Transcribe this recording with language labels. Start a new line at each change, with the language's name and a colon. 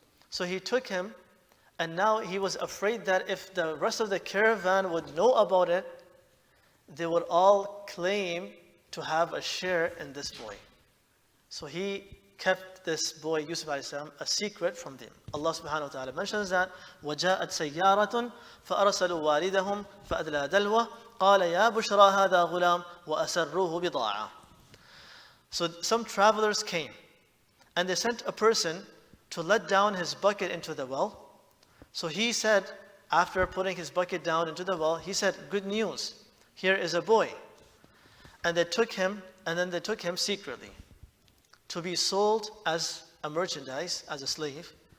English: So he took him, and now he was afraid that if the rest of the caravan would know about it, they would all claim to have a share in this boy. So he kept this boy, Yusuf alayhi salam, a secret from them. Allah subhanahu wa ta'ala mentions that,
Arabic: وَجَاءَتْ سَيَّارَةٌ فَأَرْسَلُوا وَالِدَهُمْ فَأَدْلَى دَلْوَةً قَالَ يَا بُشْرَى هَذَا غُلَامٌ وَأَسَرُّوهُ بِضَاعَةً.
English: So some travelers came, and they sent a person to let down his bucket into the well. So he said, after putting his bucket down into the well, he said, good news, here is a boy. And they took him, and then they took him secretly to be sold as a merchandise, as a slave.